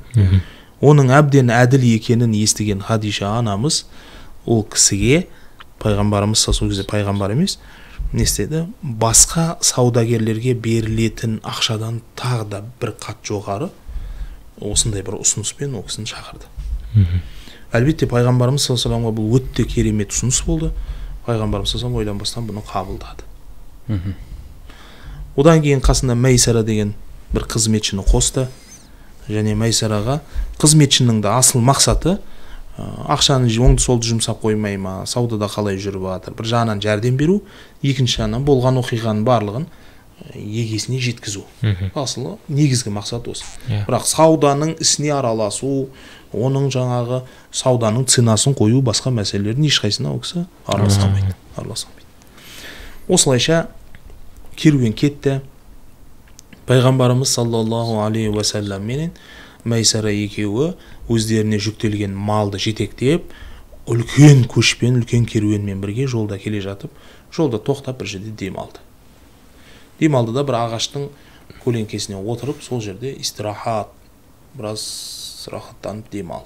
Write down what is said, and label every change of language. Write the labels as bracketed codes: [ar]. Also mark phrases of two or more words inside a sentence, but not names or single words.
[kk] Оның әбден әділ екенін естіген Хадиша анамыз ол кісіге, пайғамбарымыз сол кезде пайғамбар емес, не істеді? Басқа саудагерлерге берілетін ақшадан тағы да бір қат жоғары осындай бір ұсыныспен ол кісіні шақырды. Әлбетте пайғамбарымыз [ar] صلى الله عليه و [kk] саллямға бұл өте керемет ұсыныс болды. Пайғамбарымыз [ar] صلى الله عليه و [kk] ойланбастан бұны қабылдады. Одан кейін қасында Майсара деген бір қызметшіні қосты. Және Майсараға қызметшінің де асыл мақсаты ақшаны оңды-солды жұмсап қоймай ма, саудада қалай жүріп жатыр, бір жағынан жәрдем беру, екінші жағынан болған оқиғаның барлығын егесіне жеткізу. Асылы негізгі мақсат осы. Бірақ сауданың ісіне араласу, оның жаңағы сауданың ценасын қою, басқа мәселелердің ешқайсына ол кісі араласпайды. Осылайша керуен кетті. Пайғамбарымыз [ar] صلى الله عليه و سلم [kk] менен Майсара екеуі өздеріне жүктелген малды жетектеп, үлкен көшпен, үлкен керуенмен бірге жолда келе жатып, жолда тоқтап бір жерде демалды. Демалды да бір ағаштың көлеңкесіне отырып, сол жерде истирахат, біраз рахаттанып демалды.